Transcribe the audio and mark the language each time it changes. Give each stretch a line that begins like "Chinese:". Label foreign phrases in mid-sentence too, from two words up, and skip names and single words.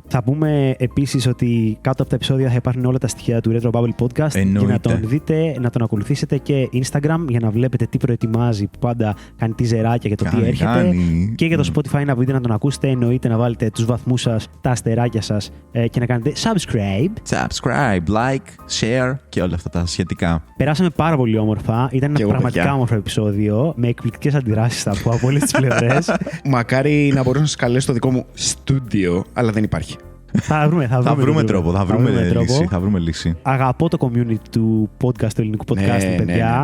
Greek: Θα πούμε επίσης ότι κάτω από τα επεισόδια θα υπάρχουν όλα τα στοιχεία του Retro Bubble Podcast. Εννοείται. Για να τον δείτε, να τον ακολουθήσετε και Instagram για να βλέπετε τι προετοιμάζει, που πάντα κάνει τη ζεράκια για το τι έρχεται. Και για το Spotify να βρείτε να τον ακούσετε. Εννοείται να βάλετε τους βαθμούς σας, τα αστεράκια σας και να κάνετε subscribe.
English: Subscribe, like, share
Greek: και όλα αυτά τα σχετικά. Περάσαμε πάρα πολύ όμορφα. Ήταν Και ένα εγώ, πραγματικά παιδιά. όμορφο επεισόδιο με εκπληκτικές αντιδράσεις θα πω από όλες τις πλευρές. Μακάρι να μπορούσα να σας καλέσω στο δικό μου στούντιο, αλλά δεν υπάρχει. Θα βρούμε τρόπο, θα βρούμε λύση. Αγαπώ το community του podcast, του ελληνικού podcast, παιδιά.